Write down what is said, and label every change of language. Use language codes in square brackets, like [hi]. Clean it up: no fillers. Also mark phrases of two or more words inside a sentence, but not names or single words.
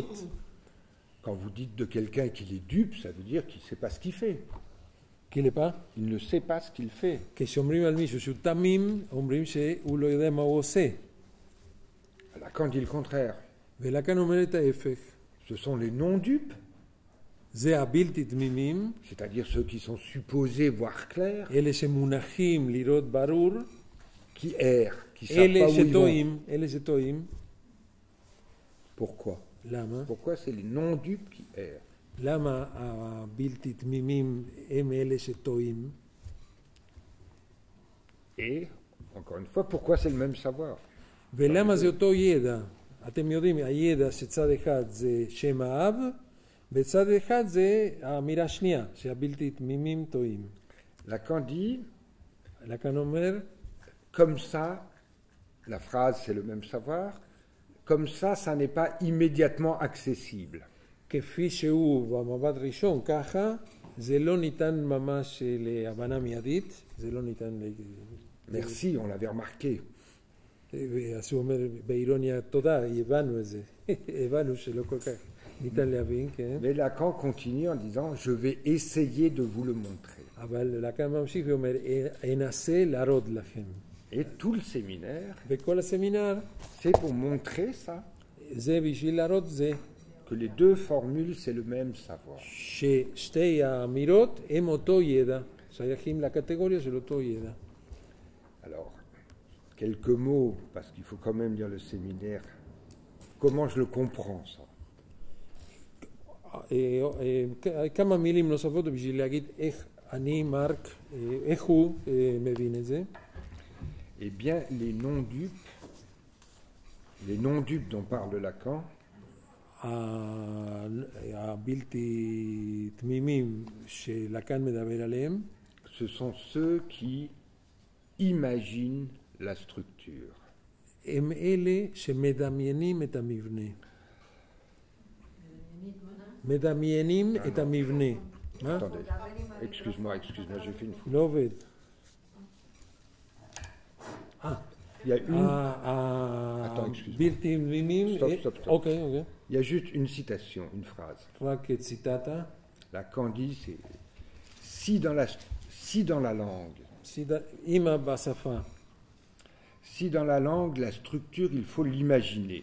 [fr] Quand vous dites de quelqu'un qu'il est dupe, ça veut dire qu'il ne sait pas ce qu'il fait. qu'il n'est pas? Il ne sait pas ce qu'il fait. [he] כשאומרים על מישהו שהוא תמים, אומרים שהוא לא יודע מה הוא עושה. [fr] Lacan dit le contraire. [he] ולקאן אומר את ההפך. [fr] Ce sont les non-dupes. [he] זה הבלתי תמימים. [fr] C'est-à-dire ceux qui sont supposés voir clair. [he] אלה שמונחים לראות ברור. [fr] Qui errent, qui savent pas où ils vont. [he] אלה שטועים. [fr] Pourquoi? [he] למה? [fr] Pourquoi c'est les non-dupes qui errent? [he] למה הבלתי תמימים הם אלה שטועים? [fr] Et, encore une fois, pourquoi c'est le même savoir? [he] ולמה זה אותו ידע? אתם יודעים, הידע שצד אחד זה שם האב, בצד אחד זה האמירה השנייה, שהבלתי תמימים טועים. [fr] Lacan dit, [he] לקאן אומר, [fr] comme ça, la phrase c'est le même savoir, comme ça n'est pas immédiatement accessible. [he] כפי שהוא במבט ראשון, ככה, זה לא ניתן ממש להבנה מיידית, זה לא ניתן... [fr] Merci, on l'avait remarqué. [he] אז הוא אומר, באירוניה, תודה, הבנו את זה. הבנו שלא כל כך ניתן להבין, כן. [fr] Mais Lacan continue en disant, je vais essayer de vous le montrer. [he] אבל לקאן ממשיך ואומר, אנסה להראות לכם. [fr] Et tout le séminaire, [he] וכל הסמינר, [fr] c'est pour montrer ça. [he] זה בשביל להראות זה. [fr] Que les deux formules, c'est le même savoir. [he] ששתי האמירות הם אותו ידע, שייכים לקטגוריה של אותו ידע. [fr] Alors, quelques mots, parce qu'il faut quand même lire le séminaire. Comment je le comprends, ça? [he] כמה מילים נוספות בשביל להגיד איך אני, מרק, איך הוא מבין את זה. [fr] Eh bien, les non-dupes dont parle Lacan, [he] הבלתי תמימים שלקאן מדבר עליהם, [fr] ce sont ceux qui imaginent la structure. [he] הם אלה שמדמיינים את המבנה. מדמיינים את המבנה. [fr] Attendez, excuse-moi, j'ai fait une faute. [he] לא עובד. [fr] Il y a une... Attends, excuse-moi. Stop. Ok. Il y a juste une citation, une phrase. Lacan dit, c'est si dans la langue, si dans la langue, la structure, il faut l'imaginer.